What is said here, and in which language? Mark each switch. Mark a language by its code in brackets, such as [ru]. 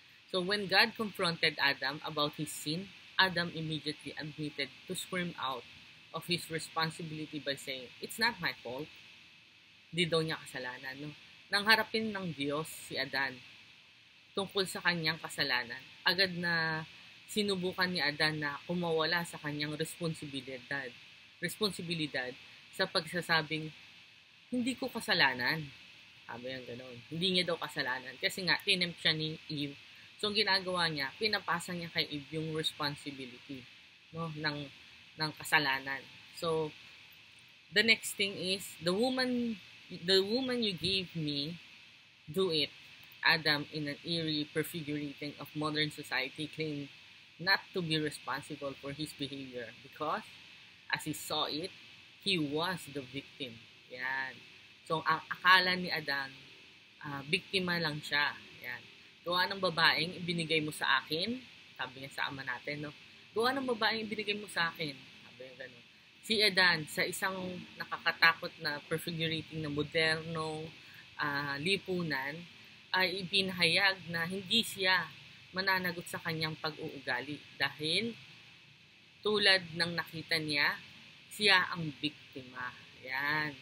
[en] So when God confronted Adam about his sin, Adam immediately admitted to squirm out of his responsibility by saying, "It's not my fault." [tl] Di daw niya kasalanan, no? Nang harapin ng Diyos si Adan tungkol sa kanyang kasalanan, agad na sinubukan ni Adan na kumawala sa kanyang responsibilidad sa pagsasabing, "Hindi ko kasalanan." Sabi yung gano'n. Hindi niya daw kasalanan. Kasi nga, tinempt siya ni Eve. So, ang ginagawa niya, pinapasa niya kay Eve yung responsibility, no, ng kasalanan. [en] So, the next thing is, the woman you gave me, do it. Adam, in an eerie prefigurating of modern society, claimed not to be responsible for his behavior because, as he saw it, he was the victim. [tl] Yan. So, ang akala ni Adan, biktima lang siya. Yan. Gawa ng babaeng ibinigay mo sa akin, sabi niya sa ama natin, no? Gawa ng babaeng ibinigay mo sa akin, sabi niya gano'n. Si Adan, sa isang nakakatakot na prefigurating na modernong lipunan, ay ipinahayag na hindi siya mananagot sa kanyang pag-uugali dahil tulad ng nakita niya, siya ang biktima. Yan.